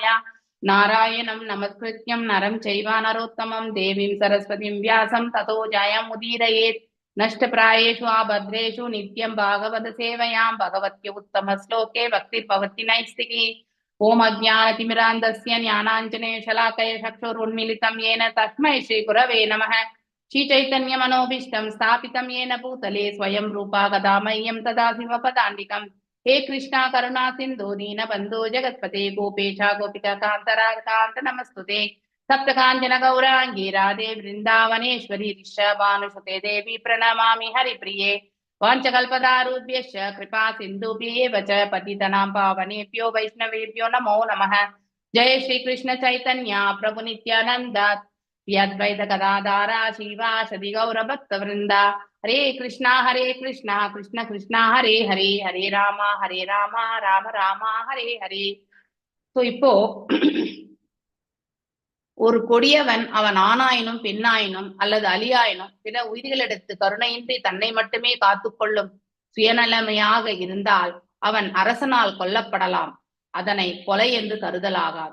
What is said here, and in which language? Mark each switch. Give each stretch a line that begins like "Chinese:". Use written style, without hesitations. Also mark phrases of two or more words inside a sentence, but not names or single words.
Sanskrit: नारायणं नमस्कृत्य नरं चैव नरोत्तमम् देवीं सरस्वतीं व्यासं ततो जयम् उदीरयेत्. नष्टप्रायेषु अभद्रेषु नित्यं भागवत सेवया भगवति उत्तम श्लोके भक्तिः भवति नैष्ठिकी. ॐ अज्ञानतिमिरान्धस्य ज्ञानाञ्जन शलाकया चक्षुरुन्मीलितं येन तस्मै श्री गुरवे नमः. श्री चैतन्य मनोभीष्टं स्थापितं येन भूतले स्वयं रूपा कदा मह्यं तदा शिवपदान्तिकं. हे कृष्णा करुणा सिन्धु दीनबन्धो जगत्पते गोपेशा गोपिका कान्त नमस्तुते. सप्तकाञ्चन गौराङ्गी राधे वृन्दावनेश्वरी ऋषभानुसुते देवी प्रणमामि हरिप्रिये. वाञ्छकल्पतारुभ्यश्च कृपा सिन्धुभ्येव च पतितनां पावनेभ्यो वैष्णवेभ्यो नमो नमः. जय श्री कृष्ण चैतन्य प्रभु नित्यानंद अद्वैत गदाधारा शिवासदि गौर भक्त वृंदा. हरे कृष्णा कृष्ण कृष्णा हरे हरे, हरे राम राम राम हरे हरे.
Tamil: तो இப்போ ஒரு கொடியவன் அவன் ஆணாயினும் பெண்ணாயினும் அல்லது அலியாயினும் பிற உயிர்களிடத்து கருணையின்றி தன்னை மட்டுமே காத்துக்கொள்ளும் சுயநலமையாக இருந்தால் அவன் அரசனால் கொல்லப்படலாம். அதனை கொலை என்று கருதலாகாது.